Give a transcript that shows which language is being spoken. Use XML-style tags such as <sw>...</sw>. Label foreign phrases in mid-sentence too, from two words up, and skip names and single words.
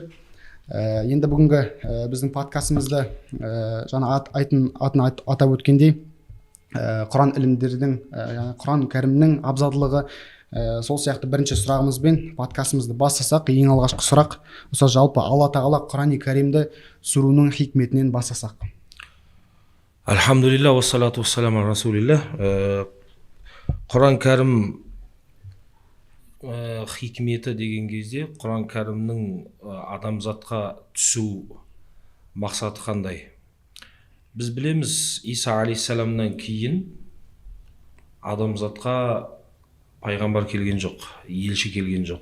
<kk>Енді бүгінгі біздің подкастымызды жаңа атын атап өткендей, Құран ілімдерінің, Құран кәрімнің абзалдылығы, сол сияқты бірінші сұрағымызбен подкастымызды бастасақ, ең алғашқы сұрақ, осы жалпы Алла тағала Құран кәрімді сүруінің хикметінен бастасақ.</kk> <ar>Альхамдулилля, والصلاة والسلام على رسول الله.</ar> <kk>Құран кәрім хикметі деген кезде, Құран кәрімнің адамзатқа түсу мақсаты қандай? Біз білеміз, Иса алейхиссаламнан кейін адамзатқа пайғамбар келген жоқ, елші келген жоқ.</kk>